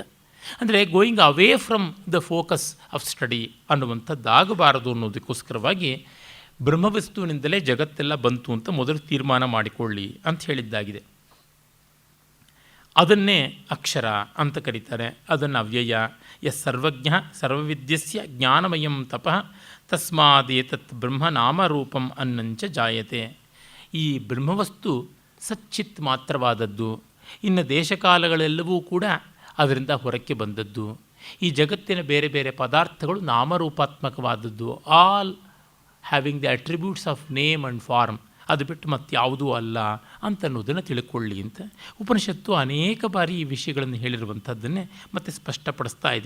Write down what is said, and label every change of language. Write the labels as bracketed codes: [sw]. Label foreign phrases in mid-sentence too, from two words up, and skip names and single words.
[kn] ಅಂದರೆ [en] going away from the focus of study [kn] ಅನ್ನುವಂಥದ್ದಾಗಬಾರದು ಅನ್ನೋದಕ್ಕೋಸ್ಕರವಾಗಿ ಬ್ರಹ್ಮವಸ್ತುವಿನಿಂದಲೇ ಜಗತ್ತೆಲ್ಲ ಬಂತು ಅಂತ ಮೊದಲು ತೀರ್ಮಾನ ಮಾಡಿಕೊಳ್ಳಿ ಅಂತ ಹೇಳಿದ್ದಾಗಿದೆ. ಅದನ್ನೇ ಅಕ್ಷರ ಅಂತ ಕರೀತಾರೆ. ಅದನ್ನು ಅವ್ಯಯ. [sa] ಸರ್ವಜ್ಞ ಸರ್ವವಿದ್ಯಸ್ಯ ಜ್ಞಾನಮಯಂ ತಪಃ ತಸ್ಮಾದೇತತ್ ಬ್ರಹ್ಮನಾಮರೂಪಂ ಅನ್ನಂಚ ಜಾಯತೆ. [kn] ಈ ಬ್ರಹ್ಮವಸ್ತು ಸಚ್ಚಿತ್ ಮಾತ್ರವಾದದ್ದು. ಇನ್ನು ದೇಶಕಾಲಗಳೆಲ್ಲವೂ ಕೂಡ ಅದರಿಂದ ಹೊರಕ್ಕೆ ಬಂದದ್ದು. ಈ ಜಗತ್ತಿನ ಬೇರೆ ಬೇರೆ ಪದಾರ್ಥಗಳು ನಾಮರೂಪಾತ್ಮಕವಾದದ್ದು, [en] all having the attributes of name and form, [kn] ಅದು ಬಿಟ್ಟು ಮತ್ತಾವುದೂ ಅಲ್ಲ ಅಂತನ್ನೋದನ್ನು ತಿಳ್ಕೊಳ್ಳಿ ಅಂತ ಉಪನಿಷತ್ತು ಅನೇಕ ಬಾರಿ ಈ ವಿಷಯಗಳನ್ನು ಹೇಳಿರುವಂಥದ್ದನ್ನೇ ಮತ್ತೆ ಸ್ಪಷ್ಟಪಡಿಸ್ತಾ ಇದೆ.